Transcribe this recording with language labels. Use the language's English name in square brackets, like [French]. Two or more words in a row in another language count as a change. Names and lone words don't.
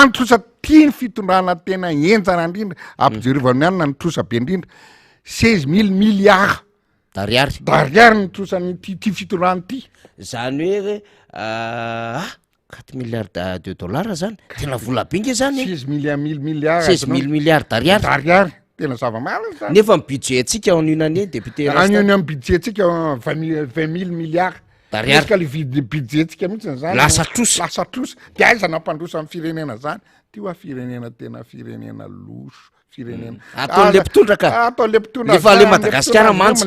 [Malagasy] ny trosa tiany fitondrana tena enjana indrindra ampijerevany ihany na ny trosa be indrindra 16 000 [French] milliards d'ariary [Malagasy] ny trosany ty fitondrany ty zany hoe [French] 4 milliards de dollars [Malagasy] zany tena vola benga zany 16 milliards [French] 16 000 milliards d'ariary [Malagasy] tena zava-marina zany nefa ny budget tsika [French] en une année député [Malagasy] Rastany amin'ny budget tsika 20 000 milliards d'ariary ka le budget tsika mihitsy zany lasa trosa de aiza nampandrosa amin'ny firenena zany ty hoa firenena tena firenena loso firenena atao le mpitondra ka atao le mpitondra nefa le Madagasikara mantsy